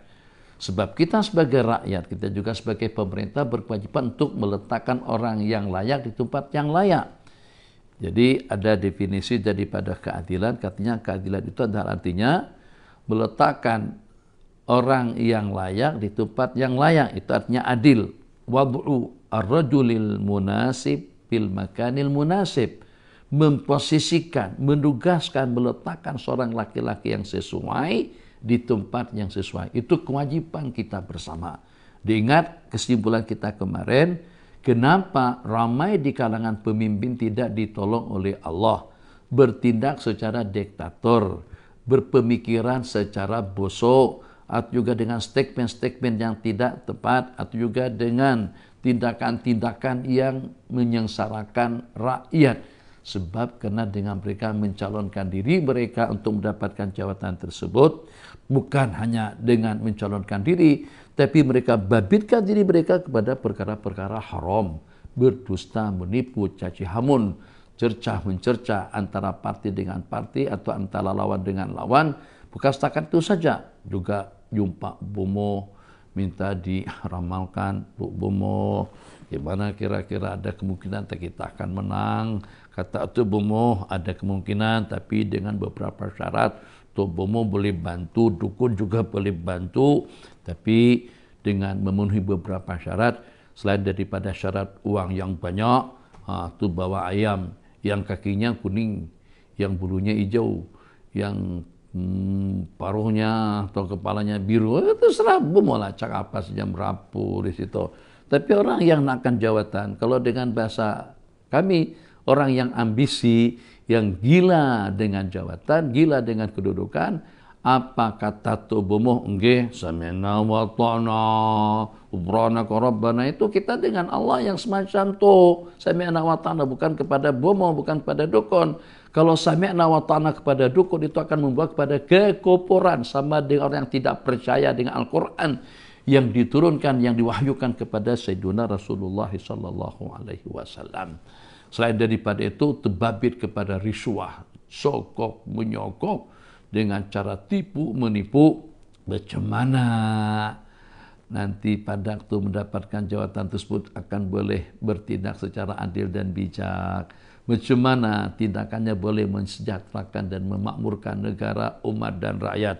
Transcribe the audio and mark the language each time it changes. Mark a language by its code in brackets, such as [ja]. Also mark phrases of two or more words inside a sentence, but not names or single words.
[id] Sebab kita sebagai rakyat, kita juga sebagai pemerintah berkewajiban untuk meletakkan orang yang layak di tempat yang layak. Jadi ada definisi daripada keadilan, katanya keadilan itu adalah artinya meletakkan orang yang layak di tempat yang layak, itu artinya adil. [ar] وضع الرجل المناسب بالمكان المناسب, [id] memposisikan, menugaskan, meletakkan seorang laki-laki yang sesuai di tempat yang sesuai. Itu kewajiban kita bersama. Diingat kesimpulan kita kemarin, kenapa ramai di kalangan pemimpin tidak ditolong oleh Allah, bertindak secara diktator, berpemikiran secara bosok, atau juga dengan statement-statement yang tidak tepat, atau juga dengan tindakan-tindakan yang menyengsarakan rakyat. Sebab karena dengan mereka mencalonkan diri mereka untuk mendapatkan jabatan tersebut, bukan hanya dengan mencalonkan diri, tapi mereka babitkan diri mereka kepada perkara-perkara haram, berdusta, menipu, caci hamun, cercah-mencercah antara parti dengan parti atau antara lawan dengan lawan. Bukan setakat itu saja, juga jumpa bomo, minta diramalkan, Bu Bomo, gimana kira-kira ada kemungkinan kita akan menang. Kata itu Bomo ada kemungkinan, tapi dengan beberapa syarat. Tuh Bomo boleh bantu, dukun juga boleh bantu, tapi dengan memenuhi beberapa syarat. Selain daripada syarat uang yang banyak, tuh bawa ayam yang kakinya kuning, yang bulunya hijau, yang paruhnya atau kepalanya biru, itu serah Bomo lah, cak apa saja merapu di situ. [ms] Tapi orang yang nakkan jawatan, kalau dengan bahasa kami, orang yang ambisi, yang gila dengan jawatan, gila dengan kedudukan, apa kata tu Bomo, [ar] nggih سمعنا وأطعنا غفرانك ربنا, [ms] itu kita dengan Allah yang semacam tu [ar] سمعنا وأطعنا, [ms] bukan kepada Bomo, bukan kepada dukun. Kalau [ar] سمعنا وأطعنا [ms] kepada dukun, itu akan membawa kepada kekufuran, sama dengan orang yang tidak percaya dengan Al-Quran yang diturunkan, yang diwahyukan kepada Sayyidina Rasulullah [ar] صلى الله عليه وسلم. [ms] Selain daripada itu, terbabit kepada risuah, sokok, menyokok, dengan cara tipu, menipu. Bagaimana nanti pada waktu mendapatkan jawatan tersebut akan boleh bertindak secara adil dan bijak, Macam mana tindakannya boleh mensejahterakan dan memakmurkan negara, umat dan rakyat.